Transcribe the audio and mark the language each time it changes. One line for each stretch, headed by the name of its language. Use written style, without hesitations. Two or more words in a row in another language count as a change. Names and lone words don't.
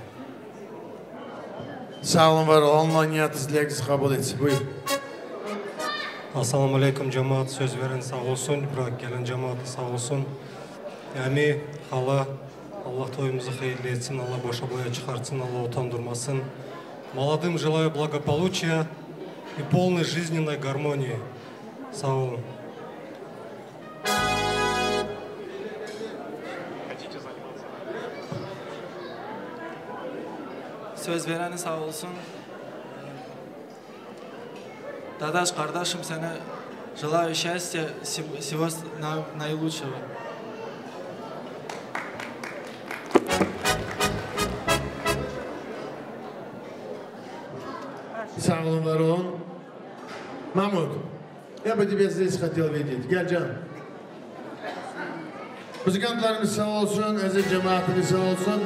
Turkish: Sağ olun, var olun. Allah niyatınız, dilekinizi kabul etsin. Buyur.
Arabic: السلام عليكم
Turkish: cemaat, söz veren sağ olsun, bırak gelen cemaat sağ olsun. Yani Allah toyumuzu hayırlı etsin, Allah boşa boya çıkartsın, Allah utandırmasın.
Russian: Молодым желаю благополучия и полной жизненной гармонии.
Turkish: Sağ olun. Söz vereni sağ olsun. Dadaş kardeşim sana
Russian: желаю счастья, всего наилучшего.
Turkish: Sağ olun, var olun. Mahmut,
Russian: я бы тебя здесь хотел видеть.
Turkish: Gel canım. Müzikantlarımız sağ olsun, aziz cemaatimiz sağ olsun.